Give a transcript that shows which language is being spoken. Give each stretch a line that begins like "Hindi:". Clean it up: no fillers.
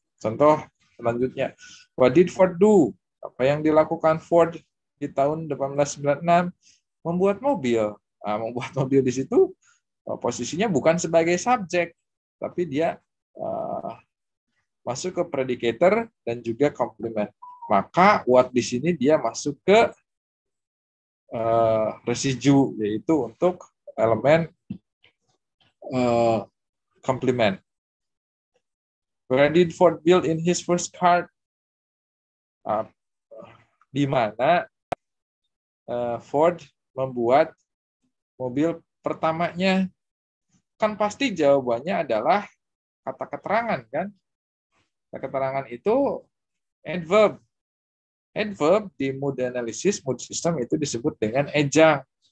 Indonesian: Contoh selanjutnya,
English: what did Ford do?
Indonesian: Apa yang dilakukan Ford di tahun 1896? Membuat mobil. Nah, membuat mobil di situ posisinya bukan sebagai subjek, tapi dia masuk ke predicator dan juga komplement. Maka what di sini dia masuk ke residu, yaitu untuk elemen komplement.
English: Where did Ford build in his first car?
Indonesian: Di mana Ford membuat mobil pertamanya? Kan pasti jawabannya adalah kata keterangan kan? Kata keterangan itu adverb. Adverb di mood analysis, mood system itu disebut dengan ejang.